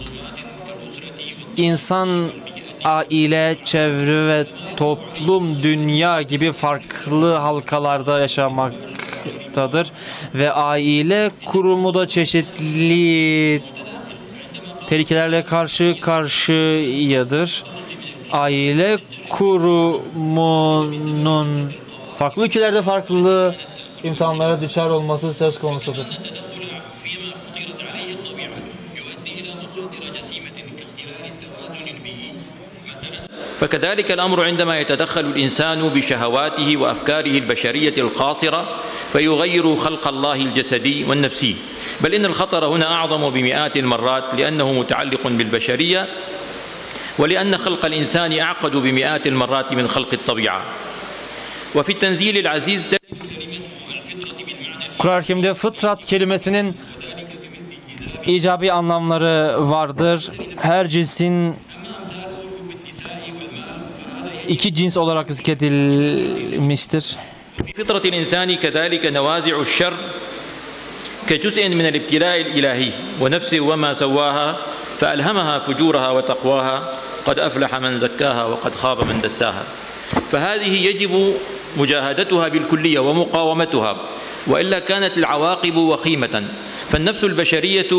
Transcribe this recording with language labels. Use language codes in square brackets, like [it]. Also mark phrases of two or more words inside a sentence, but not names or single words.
[tr] İnsan, aile, çevre ve toplum, dünya gibi farklı halkalarda yaşamaktadır ve aile kurumu da çeşitli tehlikelerle karşı karşıyadır. Aile kurumunun farklı ülkelerde farklı imtihanlara düçar olması söz konusudur. [ar] فكذلك الأمر عندما يتدخل الإنسان بشهواته وأفكاره البشرية القاصرة فيغير خلق الله الجسدي والنفسي بل إن الخطر هنا أعظم بمئات المرات لأنه متعلق بالبشرية ولأن خلق الإنسان أعقد بمئات المرات من خلق الطبيعة وفي التنزيل العزيز [tr] Kur'an-ı Kerim'de fıtrat kelimesinin icabi anlamları vardır. Her cinsin iki cins olarak zikredilmiştir. [ar] فطرة الإنسان كذلك نوازع الشر كجزء من الابتلاء الإلهي ونفسه وما سواها فألهمها فجورها وتقواها قد أفلح من زكاها وقد خاب من دساها فهذه يجب مجاهدتها بالكلية ومقاومتها وإلا كانت العواقب وخيمة فالنفس البشرية